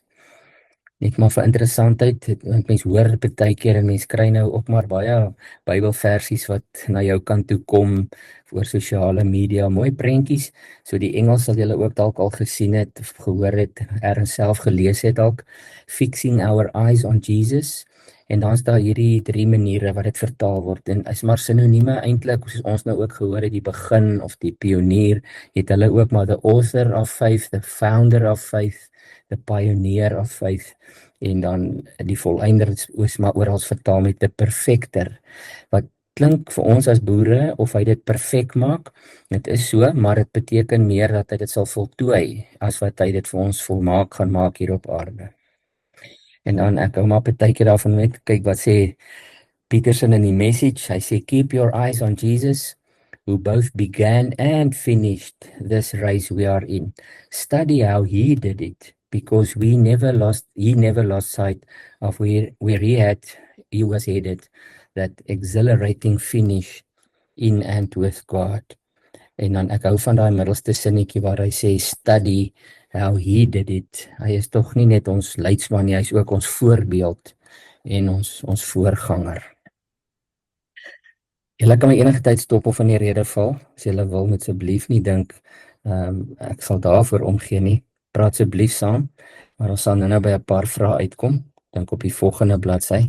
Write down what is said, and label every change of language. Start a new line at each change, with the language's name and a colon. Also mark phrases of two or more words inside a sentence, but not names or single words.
Afrikaans: Net maar vir interessantheid, want mens hoor baie keer en mens kry nou ook maar baie Bybelversies wat na jou kant toe kom oor sosiale media, mooi prentjies, so die Engels sal julle ook dalk al gesien het, of gehoor het, ergens self gelees het dalk, Fixing Our Eyes on Jesus, en dan is daar hierdie 3 maniere wat dit vertaal word, en is maar sinonieme eintlik, soos ons nou ook gehoor het, die begin of die pionier, het hulle ook maar
English: the author of faith, the founder of faith, the pioneer of faith,
Afrikaans: en dan die volëinder is maar oral vertaal met
English: the perfecter,
Afrikaans: wat klink vir ons as boere, of hy dit perfek maak, dit is so, maar dit beteken meer dat hy dit sal voltooi, as wat hy dit vir ons volmaak gaan maak hier op aarde. En dan ek hou maar baie keer daarvan met, kyk wat sê Peterson in die message, hy sê,
English: keep your eyes on Jesus, who both began and finished this race we are in. Study how he did it, because he never lost sight of where he was headed, that exhilarating finish in and with God.
Afrikaans: En dan ek hou van daai middelste sinnetjie waar hy sê,
English: study how he did it.
Afrikaans: Hy is tog nie net ons leidsman nie, hy is ook ons voorbeeld en ons voorganger. Julle kan my enige tyd stop of in die rede val, as julle wil, moet asseblief nie dink, ek sal daarvoor omgee nie, praat asseblief saam, maar ons sal nou by 'n paar vrae uitkom, dink op die volgende bladsy.